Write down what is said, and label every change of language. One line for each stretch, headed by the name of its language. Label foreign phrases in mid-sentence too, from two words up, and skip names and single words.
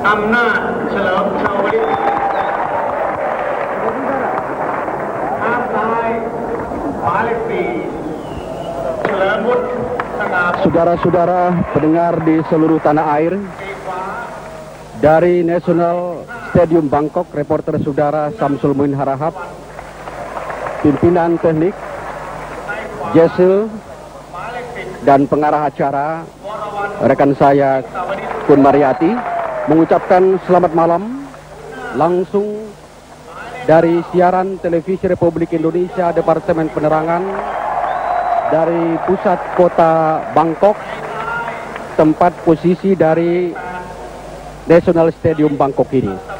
Thai: นาจเฉลิมชาวลิตทางซ้ายหมายเลข4เฉลิมวุฒิสง่า
Indonesian: Saudara-saudara pendengar di seluruh tanah air, dari National Stadium Bangkok, reporter saudara Samsul Muin Harahap, pimpinan teknik Jesel, dan pengarah acara rekan saya Kun Mariati mengucapkan selamat malam langsung dari siaran televisi Republik Indonesia Departemen Penerangan dari pusat kota Bangkok, tempat posisi dari National Stadium Bangkok ini.